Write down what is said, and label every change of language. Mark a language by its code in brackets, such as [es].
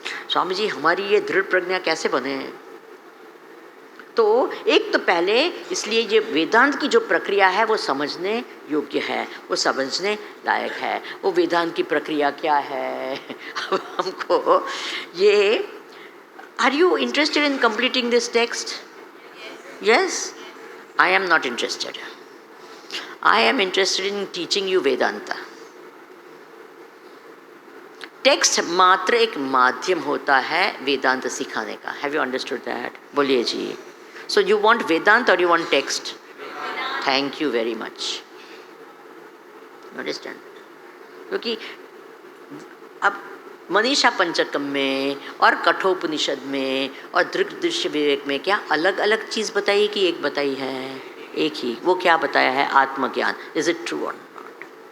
[hi] स्वामी जी हमारी ये दृढ़ प्रज्ञा कैसे बने? तो एक तो पहले इसलिए ये वेदांत की जो प्रक्रिया है वो समझने योग्य है, वो समझने लायक है. वो वेदांत की प्रक्रिया क्या है? अब हमको ये, [en] Are you interested in completing this text? Yes. I am not interested. I am interested in teaching you Vedanta. [hi] Text मात्र एक माध्यम होता है वेदांत सिखाने का. [en] Have you understood that? [hi] बोलिए जी. [en] So you want Vedanta or you want text? Thank you very much. You understand? [hi] क्योंकि अब मनीषा पंचकम में और कठोपनिषद में और दृग दृश्य विवेक में क्या अलग अलग चीज़ बताई कि एक बताई है? एक ही. वो क्या बताया है? आत्मज्ञान. [en] Is it true और not?